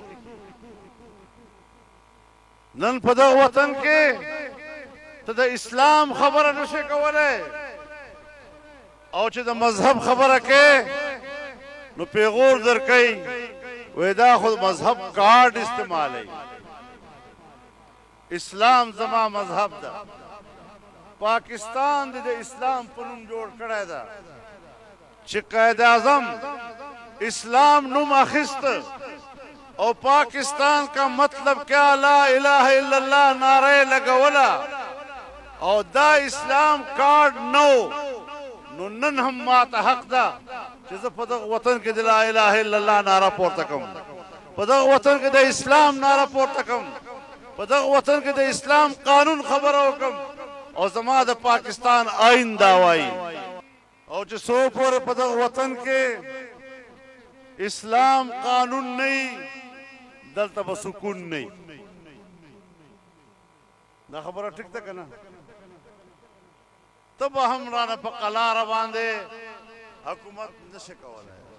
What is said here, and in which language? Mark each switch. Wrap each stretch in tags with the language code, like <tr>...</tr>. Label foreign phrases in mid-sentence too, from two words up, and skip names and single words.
<ps>نن په دغه وطن کې ته د اسلام خبره نشې کولی او چې د مذهب خبره کې نو پیغور درکوي وایي دا خو مذهب کارډ استعمالوي اسلام زما مذهب ده پاکستان د اسلام په نوم جوړ کړی ده چې قائد اعظم اسلام نوم اخیست او پاکستان کا</ps> <ur>مطلب کیا</ur> <ar>لا الہ الا اللہ</ar> <ps>نعرہ لگولا او دا اسلام کارڈ نو نن هم ماته حق ده چې زه په دغه وطن کې د</ps> <ar>لا الہ الا اللہ</ar> <ps>نعرہ پورته کوم په دغه وطن کې د اسلام نعرہ پورته کوم په دغه وطن کې د اسلام قانون خبره وکم او زما د پاکستان آئین دا وایي او چې څو پورې په دغه وطن کې اسلام قانون نه دلته به سکون نه دا خبره ټیک ده که نه ته به هم رانه په قلاره باندې حکومت نشي کولی</ps>